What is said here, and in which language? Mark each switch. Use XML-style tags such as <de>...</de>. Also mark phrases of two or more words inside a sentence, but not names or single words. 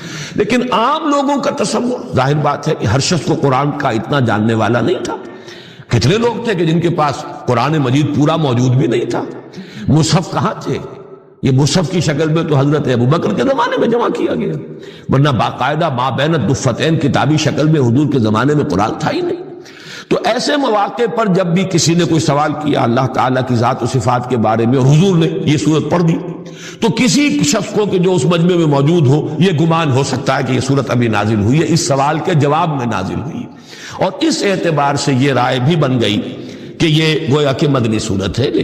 <ur>لیکن عام لوگوں کا تصور، ظاہر بات ہے کہ ہر شخص کو قرآن کا اتنا جاننے والا نہیں تھا، کتنے لوگ تھے کہ جن کے پاس قرآن مجید پورا موجود بھی نہیں تھا، مصحف کہاں تھے؟ یہ مصحف کی شکل میں تو حضرت ابو بکر کے زمانے میں جمع کیا گیا، ورنہ باقاعدہ</ur> <ar>ما بین الدفتین</ar> <ur>کتابی شکل میں حضور کے زمانے میں قرآن تھا ہی نہیں۔ تو ایسے مواقع پر جب بھی کسی نے کوئی سوال کیا اللہ تعالیٰ کی ذات و صفات کے بارے میں اور حضور نے یہ صورت پڑھ دی، تو کسی شخص کو کہ جو اس مجمع میں موجود ہو یہ گمان ہو سکتا ہے کہ یہ صورت ابھی نازل ہوئی ہے، اس سوال کے جواب میں نازل ہوئی، اور اس اعتبار سے یہ رائے بھی بن گئی کہ یہ گویا کہ مدنی صورت ہے۔</ur>